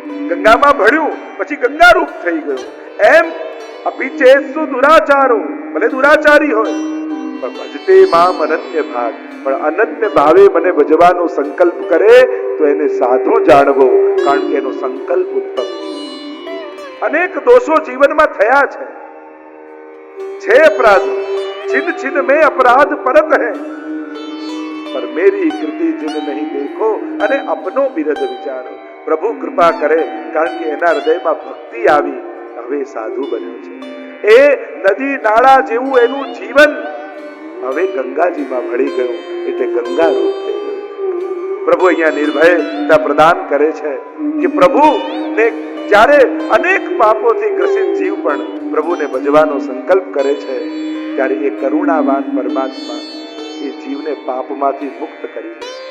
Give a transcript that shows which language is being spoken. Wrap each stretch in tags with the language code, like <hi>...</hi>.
<gu>ગંગામાં ભળ્યું પછી ગંગા રૂપ થઈ ગયું. એમ અપિચેત્સુ દુરાચારો, ભલે દુરાચારી હોય પણ ભજતે મામ અનન્ય ભાગ, પણ અનન્ય ભાવે મને ભજવાનો સંકલ્પ કરે તો એને સાધુ જાણવો, કારણ કે એનો સંકલ્પ ઉત્તમ. અનેક દોષો જીવનમાં થયા છે અપરાધ,</gu> <hi>छिन छिन में अपराध परत है, पर मेरी कृति जिन नहीं देखो</hi> <gu>અને અપનો બિરદ વિચારો. પ્રભુ કૃપા કરે, કારણ કે એના હૃદયમાં ભક્તિ આવી, હવે સાધુ બન્યો છે. એ નદી નાળા જેવું એનું જીવન હવે ગંગાજીમાં ભળી ગયું, એટલે ગંગા રૂપ થઈ ગયું. પ્રભુ અહીંયા નિર્ભયતા પ્રદાન કરે છે કે પ્રભુ ને જ્યારે અનેક પાપોથી ગ્રસિત જીવ પણ પ્રભુને ભજવાનો સંકલ્પ કરે છે ત્યારે એ કરુણાવાન પરમાત્મા એ જીવને પાપમાંથી મુક્ત કરી દે છે.</gu>